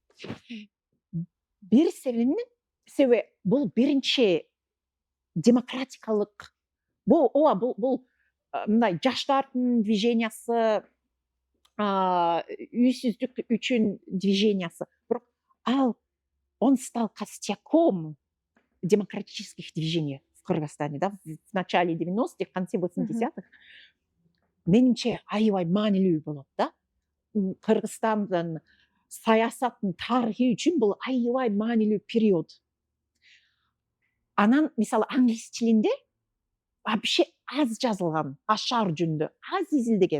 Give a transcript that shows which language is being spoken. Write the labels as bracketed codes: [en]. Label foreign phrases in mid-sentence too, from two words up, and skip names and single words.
[ky] Бир себеби бул биринчи демократикалык, бул мындай жаштардын движениясы, үйсүздүк үчүн движениясы. [ru] Бирок он стал костяком демократических движений в Кыргызстане, да, в начале 90-х, в конце 80-х. [ky] Менимче аябай маанилүү болот да. Кыргызстандын саясаттын тарыхы үчүн бул аябай маанилүү период. Анан мисалы англис тилинде вообще аз жазылган ашар жөнүндө, аз изилдеген.